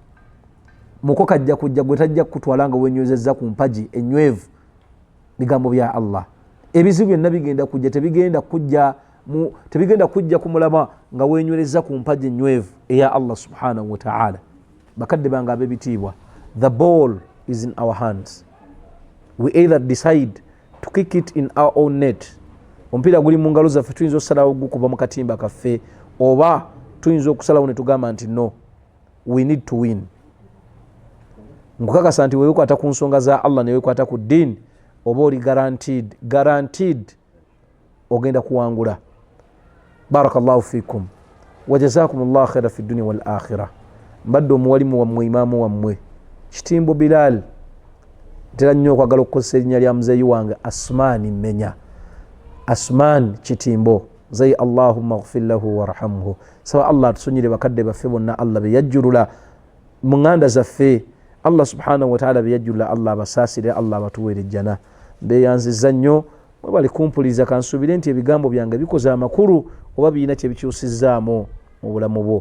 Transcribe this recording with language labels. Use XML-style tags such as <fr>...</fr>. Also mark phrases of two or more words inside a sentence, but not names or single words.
<lg>Muko kajja kujja gwe tajja kutwala nga wenywereza ku mpaji enywevu bigambo bya Allah. Ebizibu byonna bigenda kujja, tebigenda kujja ku mulama nga wenywereza ku mpaji enywevu eya</lg> <ar>الله سبحانه وتعالى.</ar> <lg>Bakadde bange ab'ebitiibwa,</lg> <en>the ball is in our hands. We either decide to kick it in our own net,</en> <lg>omupiira guli mu ngalo zaffe, tuyinza okusalawo gukuba mu katimba kaffe, oba tuyinza okusalawo ne tugamba nti no,</lg> <en>we need to win.</en> <lg>Nkukakasa nti weekwata ku nsonga za Allah ne weekwata ku ddiini, oba oli guaranteed ogenda kuwangula.</lg> <ar>بارك الله فيكم وجزاكم الله خيرا في الدنيا والآخرة.</ar> <lg>Mbadde omuwalimu wammwe, imaamu wammwe Kitimbo Bilal, ntera nnyo okwagala okukozesa erinnya lya muzeeyi wange Asmani Mmenya, Asman Kitimbo zayi.</lg> <ar>اللهم اغفر له وارحمه.</ar> <lg>Sawa Allah atusonyere bakadde baffe bonna, Allah beyajjulula mu ŋŋanda zaffe,</lg> <ar>الله سبحانه وتعالى</ar> <lg>beyajjulula, Allah basaasire, Allah batuweere jjana. Mbeyanziza nnyo, mwe bali kumpuliza, kansuubire nti ebigambo byange bikoze amakulu oba birina kye bikyusizzaamu mu bulamu bwo.</lg>